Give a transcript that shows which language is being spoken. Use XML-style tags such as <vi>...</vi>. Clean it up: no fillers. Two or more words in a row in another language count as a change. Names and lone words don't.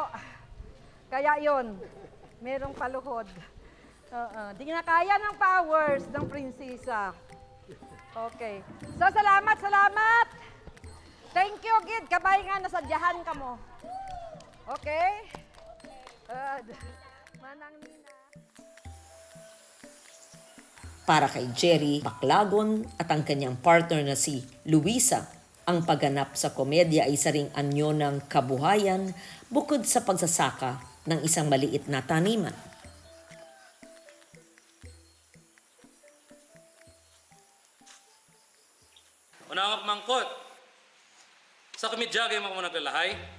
<tl>Kaya yon, merong paluhod. Di na kaya ng powers ng prinsesa. Okay. So, salamat!</tl> <en>Thank you,</en> <hil>Gid. Kabay nga, nasadyahan ka mo. Okay? Manang Nina.</hil> <tl>Para kay Jerry Baclagon at ang kanyang partner na si Luisa, ang pagganap sa komedya ay isa ring anyo ng kabuhayan bukod sa pagsasaka ng isang maliit na taniman.</tl> <hil>Una nga pamangkot, sa komedya kayo mo naglalahay.</hil>